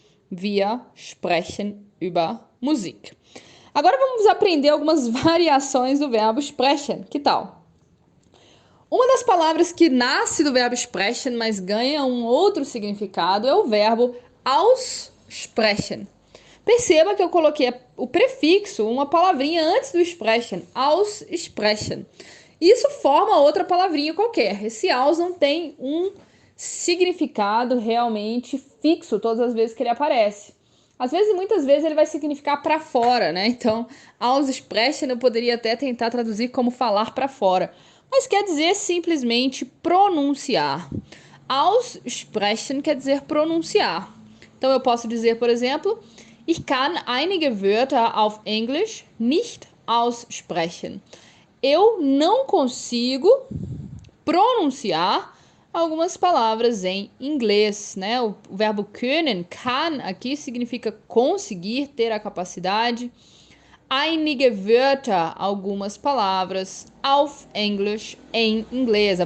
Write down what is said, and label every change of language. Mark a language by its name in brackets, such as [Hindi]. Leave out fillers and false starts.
[German] Wir sprechen über Musik. [Portuguese] Agora vamos aprender algumas variações do verbo sprechen. Que tal? Uma das palavras que nasce do verbo sprechen, mas ganha um outro significado, é o verbo aussprechen. Perceba que eu coloquei o prefixo, uma palavrinha antes do sprechen, aussprechen. Isso forma outra palavrinha qualquer. Esse aus não tem um significado realmente fixo todas as vezes que ele aparece. Às vezes, muitas vezes, ele vai significar para fora, né? Então, aussprechen eu poderia até tentar traduzir como falar para fora. Mas quer dizer simplesmente pronunciar. Aussprechen quer dizer pronunciar. Então, eu posso dizer, por exemplo, [German] ich kann einige Wörter auf Englisch nicht aussprechen. [Portuguese] Eu não consigo pronunciar algumas palavras em inglês, né? O verbo können, kann, aqui significa conseguir, ter a capacidade. [German] Einige Wörter, [Portuguese] algumas palavras, [German] auf Englisch, [Portuguese] em inglês.